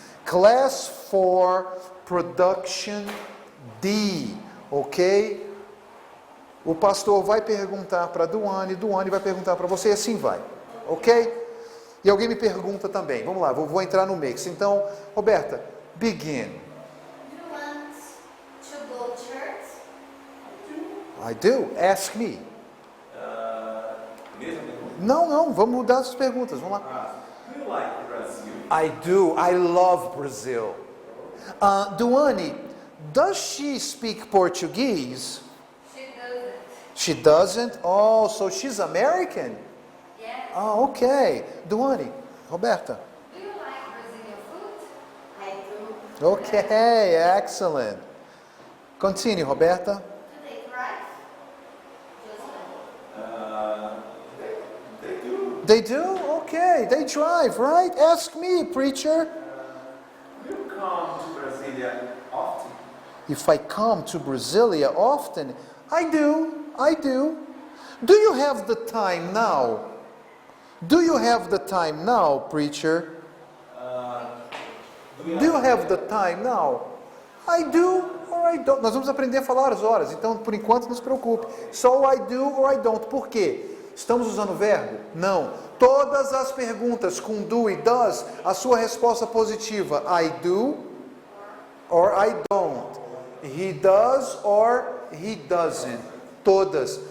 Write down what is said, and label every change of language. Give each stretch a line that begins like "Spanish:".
English: Class 4, Production D. Ok?
Portuguese: O pastor vai perguntar para a Duane vai perguntar para você e assim vai. Ok? E alguém me pergunta também. Vamos lá, vou entrar no mix. Então, Roberta, begin.
English: Do you want to go to church? I do. Ask me.
Portuguese: Mesma pergunta? Não, vamos mudar as perguntas. Vamos lá.
English: Do you like Brazil? I do. I love Brazil. Duane, does she speak Portuguese? She doesn't. She doesn't? Oh, so she's American? Yes. Oh, okay. Duane, Roberta. Do you like Brazilian food? I do. Okay, excellent. Continue, Roberta. Do they drive? They do. They do? Okay, they drive, right? Ask me, preacher. You come to Brasília often? If I come to Brasilia often, I do. Do you have the time now? Do you have the time now, preacher? Do you have the time now? I do or I don't.
Portuguese: Nós vamos aprender a falar as horas, então por enquanto não se preocupe.
English: So I do or I don't.
Portuguese: Por quê? Estamos usando o verbo? Não. Todas as perguntas com do e does, a sua resposta positiva.
English: I do or I don't. He does or he doesn't. Todas.